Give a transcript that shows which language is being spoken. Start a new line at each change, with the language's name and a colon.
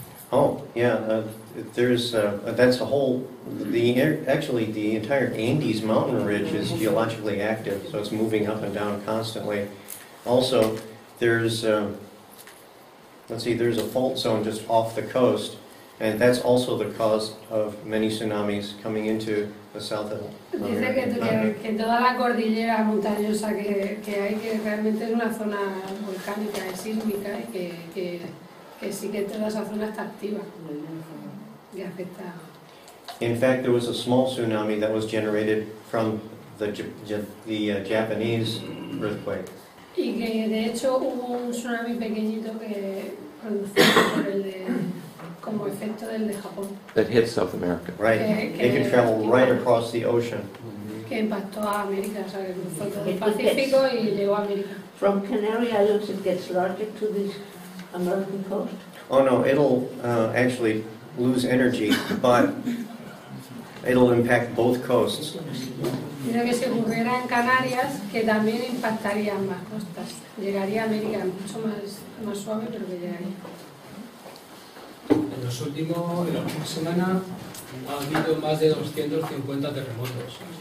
English: Oh, yeah, there's, that's a whole, actually the entire Andes mountain ridge is geologically active, so it's moving up and down constantly. Also, there's, there's a fault zone just off the coast, and that's also the cause of many tsunamis coming into the South American
Spanish: Dice
English: continent.
Spanish: que toda la cordillera montañosa que hay, que realmente es una zona volcánica, es sísmica, y que sí que toda esa zona está activa y afecta.
English: In fact, there was a small tsunami that was generated from the Japanese earthquake.
Spanish: Y que de hecho hubo un tsunami pequeñito que producido por como efecto del de Japón.
English: That hit South America. Right, it can travel right across the ocean.
Spanish: Que impactó a América, o sea, que cruzó todo el Pacífico y llegó a América.
English: From Canary Islands it gets larger to the American coast. Oh no, it'll actually lose energy, but it'll impact both coasts.
Spanish: Dice que si ocurriera en Canarias, que también impactaría ambas costas. Llegaría a América mucho más suave, pero que llegaría. En la última semana ha habido más de 250 terremotos.